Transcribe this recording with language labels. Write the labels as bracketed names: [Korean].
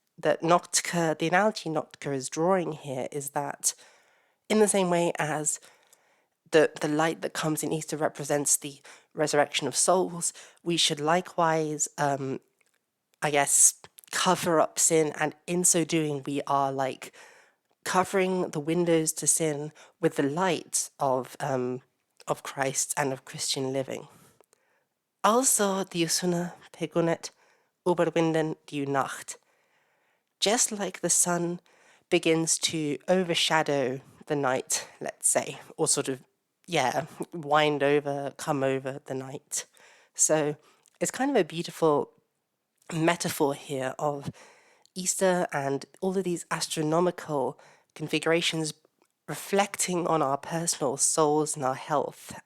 [English] That Notker, the analogy Notker is drawing here is that in the same way as the light that comes in Easter represents the resurrection of souls, we should likewise, I guess, cover up sin, and in so doing we are like covering the windows to sin with the light of Christ and of Christian living. [Old High German] Also die Sonne begunnet überwinden die Nacht. [English] just like the sun begins to overshadow the night, let's say, or sort of, yeah, come over the night. So it's kind of a beautiful metaphor here of Easter and all of these astronomical configurations reflecting on our personal souls and our health.